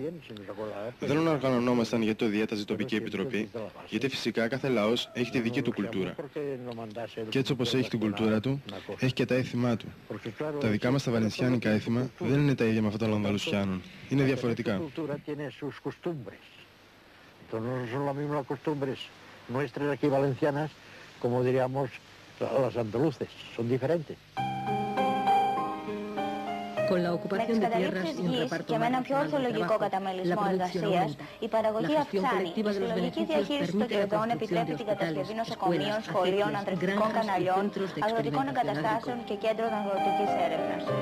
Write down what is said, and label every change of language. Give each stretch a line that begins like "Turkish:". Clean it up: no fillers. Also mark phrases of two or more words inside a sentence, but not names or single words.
Greek: Δεν οργανωνόμασταν γιατί το διέταζε η τοπική επιτροπή, γιατί φυσικά κάθε λαός έχει τη δική του κουλτούρα. Και έτσι όπως έχει την κουλτούρα του, έχει και τα έθιμά του. Τα δικά μας τα βαλενσιάνικα έθιμα δεν είναι τα ίδια με αυτά των Ανδαλουσιάνων. Είναι διαφορετικά.
Spanish: No son las mismas costumbres nuestras aquí valencianas, como diríamos las andaluces, son diferentes.
Greek: Με τις καταλήψεις γης και με έναν πιο ορθολογικό καταμελισμό εργασίας, η παραγωγή αυξάνει. Η συλλογική διαχείριση των κερδών επιτρέπει την κατασκευή νοσοκομείων, σχολείων, ανθρεπτικών καναλιών, αγροτικών εγκαταστάσεων και κέντρων αγροτικής έρευνας.